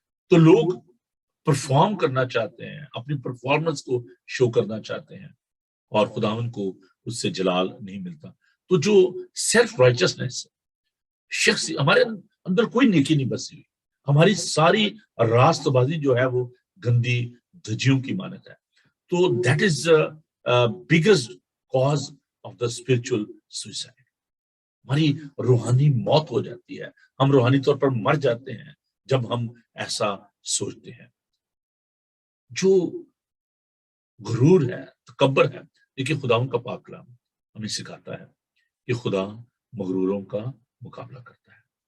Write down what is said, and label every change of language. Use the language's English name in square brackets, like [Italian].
[Urdu] تو لوگ پرفارم کرنا چاہتے ہیں، اپنی پرفارمنس کو شو کرنا چاہتے ہیں، اور خداوند کو اس سے جلال نہیں ملتا. تو جو سیلف رائچسنس شخص، ہمارے اندر کوئی نیکی نہیں بسی ہوئی، ہماری ساری راست بازی جو ہے وہ گندی دھجیوں کی مانت ہے. [English] تو that is biggest cause of the spiritual suicide. [Urdu] ہماری روحانی موت ہو جاتی ہے، ہم روحانی طور پر مر جاتے ہیں جب ہم ایسا سوچتے ہیں. جو غرور ہے، تکبر ہے، دیکھیے خداوند کا پاک کلام ہمیں سکھاتا ہے کہ خدا مغروروں کا مقابلہ کرتا ہے.